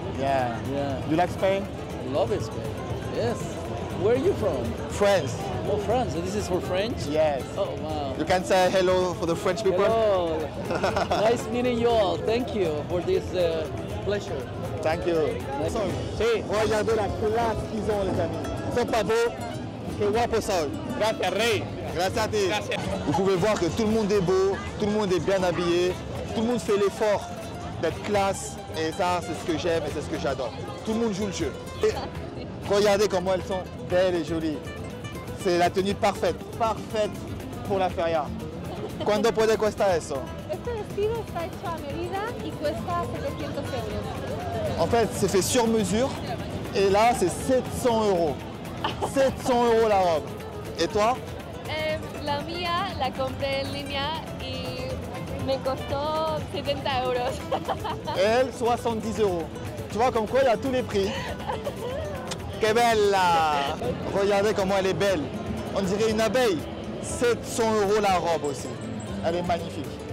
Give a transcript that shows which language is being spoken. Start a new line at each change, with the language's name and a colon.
English: Yeah. Yeah, You like Spain? I love it, Spain. Yes. Where are you from? France. Oh, France. So this is for French? Yes. Oh, wow. You can say hello for the French people? Hello. Nice meeting you all. Thank you for this pleasure. Thank you. Nice.
Spanish: Sí.
French: Regardez la classe qu'ils ont les amis. Ils sont pas beaux?
Spanish: Que guapo soy. Gracias, Rey. Gracias a ti. Gracias.
French: Vous pouvez voir que tout le monde est beau, tout le monde est bien habillé, tout le monde fait l'effort d'être classe et ça c'est ce que j'aime et c'est ce que j'adore. Tout le monde joue le jeu. Et regardez comment elles sont belles et jolies. C'est la tenue parfaite pour la feria.
Spanish: ¿Cuándo puede costar eso? Este vestido está hecho a medida y cuesta 700 euros.
French: En fait, c'est fait sur mesure et là c'est 700 euros. 700 euros la robe. Et toi?
Spanish: La mía la compré en línea y me costó 70 euros.
French: Elle, 70 euros. Tu vois comme quoi il y a tous les prix.
Spanish: Que bella!
French: Regardez comment elle est belle. On dirait une abeille. 700 euros la robe aussi. Elle est magnifique.